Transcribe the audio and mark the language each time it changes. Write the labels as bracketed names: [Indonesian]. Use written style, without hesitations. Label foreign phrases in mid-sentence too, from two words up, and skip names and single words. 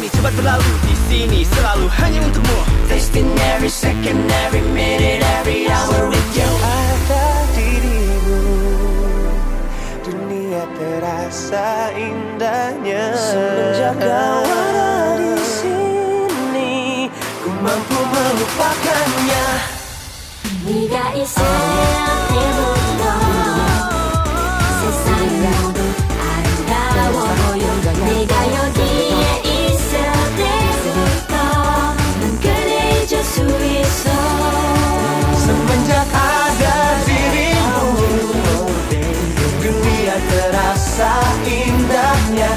[Indonesian] buat selalu di sini, selalu hanya untukmu. [English] Tasting every second, every minute, every hour with you. [Indonesian] Ada dirimu, dunia terasa indahnya. Semenjak kau ada di sini, ku mampu melupakannya. [Korean] 네가 있을 때부터 세상이 모두 아름다워 보여. 네가 여기에 있을 때부터 난 그대 잊을 수 있어. [Indonesian] Semenjak ada dirimu, dunia terasa indahnya.